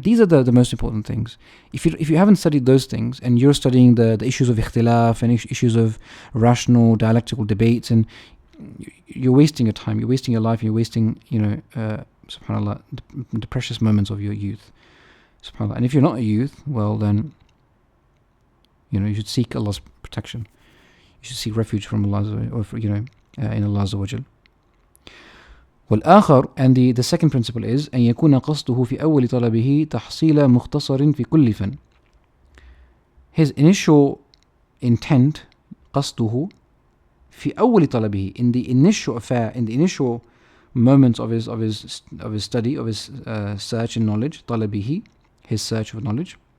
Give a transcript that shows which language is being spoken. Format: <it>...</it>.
<en>These are the most important things. If you haven't studied those things, and you're studying the issues of ikhtilaf and issues of rational dialectical debates, and you're wasting your time, you're wasting your life, you're wasting subhanallah, the precious moments of your youth, subhanallah. And if you're not a youth, well then you should seek Allah's protection. You should seek refuge from Allah, or in Allah Azza wa Jal.</en> <ar>والآخر,</ar> <en>and the second principle is</en> <ar>أن يكون قصده في أول طلبه تحصيل مختصر في كل فن.</ar> <en>His initial intent,</en> <ar>قصده في أول طلبه,</ar> <en>in the initial affair, in the initial moments of his study, of his search in knowledge,</en> <ar>طلبه,</ar> <en>his search of knowledge,</en>